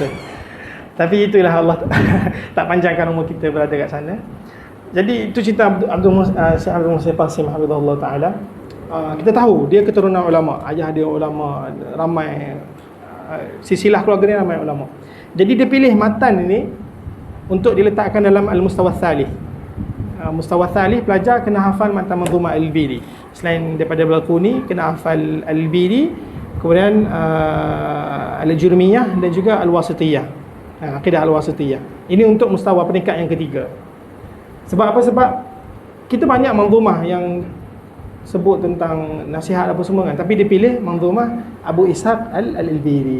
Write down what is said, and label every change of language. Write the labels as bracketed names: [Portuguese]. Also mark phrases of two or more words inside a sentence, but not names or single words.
[Malay] Tapi itulah Allah tak panjangkan umur kita berada kat sana. Jadi itu cerita Syekh Abdul Muhsin Al-Qasim [Arabic] حفظه الله تعالى. [Malay] Kita tahu dia keturunan ulama, ayah dia ulama, ramai silsilah keluarga dia ramai ulama. Jadi dia pilih matan ini untuk diletakkan dalam [Arabic] المستوى الثالث. مستوى ثالث, [Malay] pelajar kena hafal matan manzumah al-Biri. Selain daripada Balquni, kena hafal al-Biri, kemudian al-Jurmiyah dan juga al-Wasitiyah. Aqidah al-Wasitiyah. Ini untuk mustawa peringkat yang ketiga. Sebab apa? Sebab kita banyak manzumah yang sebut tentang nasihat apa semua kan, tapi dia pilih manzumah Abu Ishaq al-Biri.